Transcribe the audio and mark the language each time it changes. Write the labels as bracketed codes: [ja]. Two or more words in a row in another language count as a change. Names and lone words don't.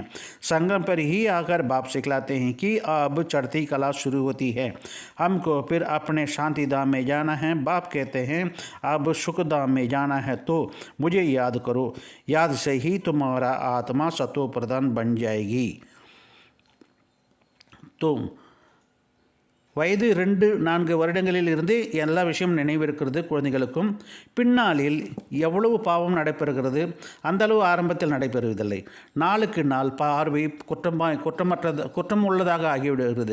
[hi] संगम पर ही आकर बाप सिखलाते हैं कि अब चढ़ती कला शुरू होती है, हमको फिर अपने शांति धाम में जाना है। बाप कहते हैं अब सुख धाम में जाना है, तो मुझे याद करो। याद से ही तुम्हारा आत्मा सतो प्रधान बन जाएगी। [ta] तो வயது 2-4 வருடங்களில் இருந்து எல்லா விஷயம் நினைவிருக்கிறது குழந்தைகளுக்கும். பின்னாளில் எவ்வளவு பாவம் நடைபெறுகிறது, அந்தளவு ஆரம்பத்தில் நடைபெறுவதில்லை. நாளுக்கு நாள் பார்வை குற்றம் உள்ளதாக ஆகிவிடுகிறது.